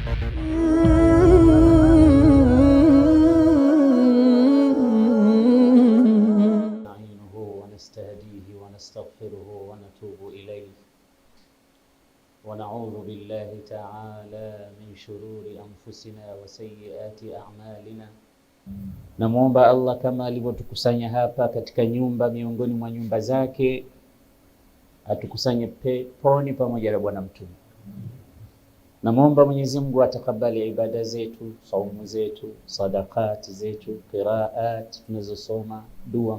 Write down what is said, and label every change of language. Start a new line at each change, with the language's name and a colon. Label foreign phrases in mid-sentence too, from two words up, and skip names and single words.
Arabic: ونستهديه ونستغفره ونتوب إليه ونعوذ بالله تعالى من شرور أنفسنا وسيئات أعمالنا.
Swahili: Namuomba Allah kama alivyotukusanya hapa katika nyumba miongoni mwa nyumba zake, atukusanye peponi pamoja na Bwana Mtume. Namuomba Mwenyezi Mungu atakabali ibada zetu, saumu zetu, sadakati zetu, qiraat tunazosoma, dua